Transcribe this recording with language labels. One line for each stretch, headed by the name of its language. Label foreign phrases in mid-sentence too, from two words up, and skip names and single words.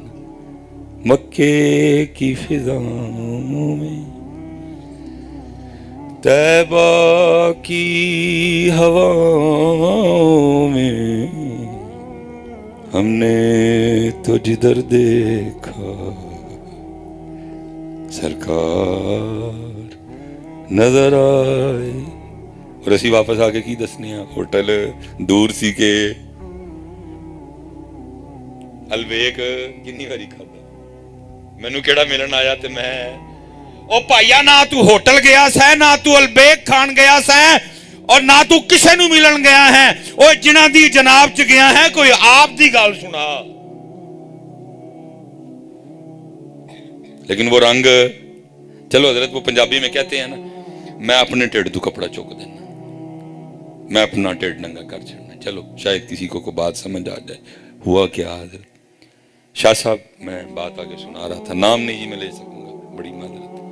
Urdu: مکے کی فضاؤں میں، طیبہ کی ہواؤں میں، ہم نے تو جدھر دیکھا سرکار نظر آئے.
Punjabi: اور اسی واپس آ کے کی دسنے ہیں ہوٹل دور سی کے البیک کنی باری کھادا. مینو کیڑا ملن آیا تے میں او پائیا نہ تو ہوٹل گیا سہے، نہ تو البیک کھان گیا سہے، اور نہ تو کسے نو ملن گیا ہے. او جنہ دی جناب چ گیا ہے، کوئی آپ دی گل سنا.
Urdu: لیکن وہ رنگ، چلو حضرت وہ پنجابی میں کہتے ہیں نا،
Punjabi: میں اپنے ٹیڑھ تو کپڑا چوک دینا، میں اپنا ٹیڑھ ننگا کر چھڑنا.
Urdu: چلو شاید کسی کو بات سمجھ آ جائے. ہوا کیا حضرت شاہ صاحب، میں بات آگے سنا رہا تھا، نام نہیں جی میں لے سکوں گا، بڑی معذرت.